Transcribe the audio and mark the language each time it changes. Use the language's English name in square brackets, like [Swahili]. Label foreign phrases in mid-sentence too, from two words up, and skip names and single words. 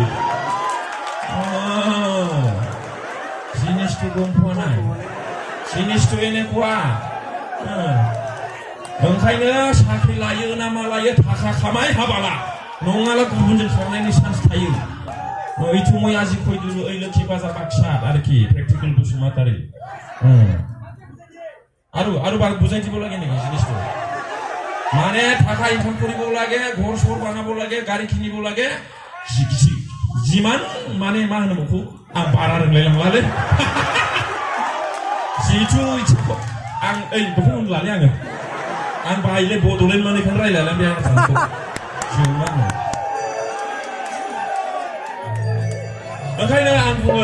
[Bodo] जिनिसखौ दंथ'वानाय जिनिसखौ এনেকুৱা ओंखायनो साख्रि लायो ना मा लायो थाखा खामाय हाबाला नङाला गुबुनजों खारनायनि चान्स थायो ओइथुमै आजि खयदुरु ओइ लोखि बाजार बाक्सा आरोखि प्रेक्टिकेल बसुमतारी [Assamese] আৰু বুজাই দিব লাগে নেকি জিনিসটো মানে টাকা ইনকাম কৰিব লাগে ঘৰ চৰ বনাব লাগে গাড়ী কিনিব লাগে [Bodo] जिमान माने मा होनो बेखौ आं बारा रोंलायलांलालै जिथु इथिखौ आं ओइ बेखौ होनलालै आं बाहायलै बड'लेण्ड मानिखौनो रायलायलां बे आं जोंनाङो ओंखायनो आं बुङो